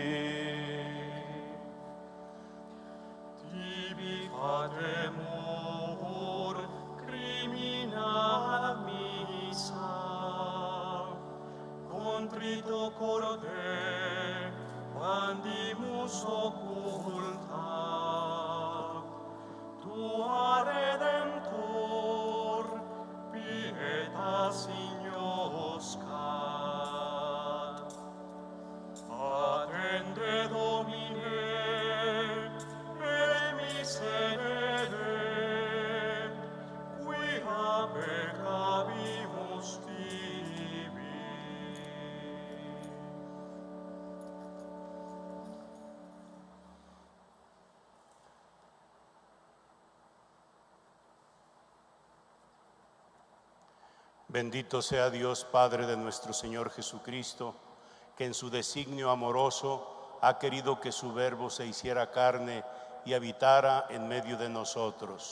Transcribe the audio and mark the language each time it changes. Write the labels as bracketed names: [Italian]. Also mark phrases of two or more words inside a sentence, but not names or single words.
[Latin] Tibi fatemur crimina missa, contrito corde pandimus occulta, tua Redemptor pietas ignoscat. Attende Domine, et miserere, quia peccavimus tibi. [Spanish] Bendito sea Dios, Padre de nuestro Señor Jesucristo, que en su designio amoroso ha querido que su Verbo se hiciera carne y habitara en medio de nosotros.